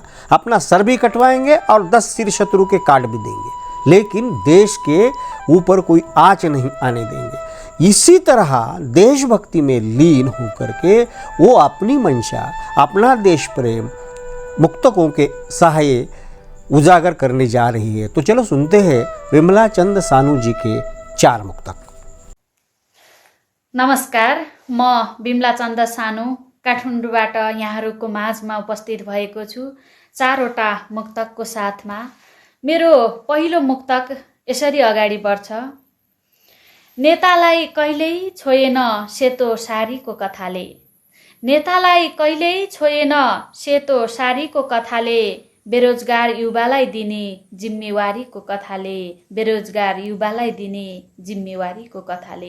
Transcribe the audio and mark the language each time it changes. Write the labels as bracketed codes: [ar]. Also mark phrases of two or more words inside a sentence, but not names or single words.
[hi] अपना सर भी कटवाएंगे और 10 सिर शत्रु के काट भी देंगे, लेकिन देश के ऊपर कोई आंच नहीं आने देंगे। इसी तरह देशभक्ति में लीन होकर के वो अपनी मंशा, अपना देश प्रेम मुक्तकों के सहारे उजागर करने जा रही है। तो चलो सुनते हैं बिमला चंद सानू जी के 4 मुक्तक। [ne] नमस्कार, म बिमला चन्द सानू काठमाडौँबाट यहाँहरूको माझमा उपस्थित भएको छु 4वटा मुक्तकको साथमा। मेरो पहिलो मुक्तक यसरी अगाडि बढ्छ। नेतालाई कहिल्यै छोएन सेतो सारीको कथाले, नेतालाई कहिल्यै छोएन सेतो सारीको कथाले, बेरोजगार युवालाई दिने जिम्मेवारीको कथाले, बेरोजगार युवालाई दिने जिम्मेवारीको कथाले।